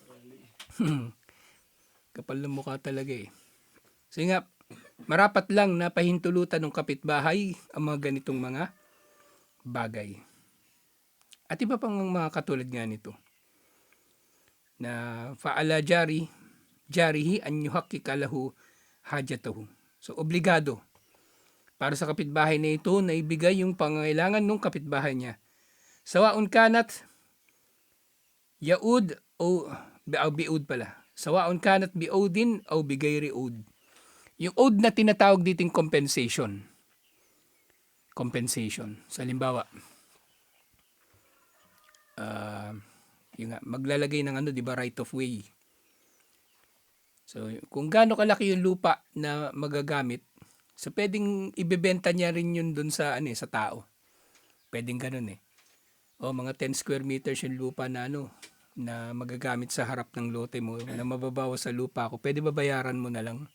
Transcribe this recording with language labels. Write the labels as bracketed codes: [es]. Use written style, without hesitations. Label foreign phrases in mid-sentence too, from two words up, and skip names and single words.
[tl] Kapal ng mukha talaga eh. Kasi nga, marapat lang na pahintulutan ng kapitbahay ang mga ganitong mga bagay. At iba pang mga katulad nga nito. [ar] فعلى جاره أن يحقق له حاجته. [tl] So, obligado para sa kapitbahay na ito na ibigay yung pangangailangan ng kapitbahay niya. [ar] سواء كانت بعوض أو بعوض pala. سواء كانت بعوض أو بغير عوض. [tl] Yung od na tinatawag dito yung compensation. Compensation. Sa halimbawa, yung maglalagay ng di ba, [en] right of way. [tl] So, kung gaano kalaki yung lupa na magagamit, so pwedeng ibebenta niya rin yun dun sa sa tao. Pwedeng ganun eh. O mga 10 square meters yung lupa na na magagamit sa harap ng lote mo na mababawas sa lupa ko, pwede babayaran mo na lang.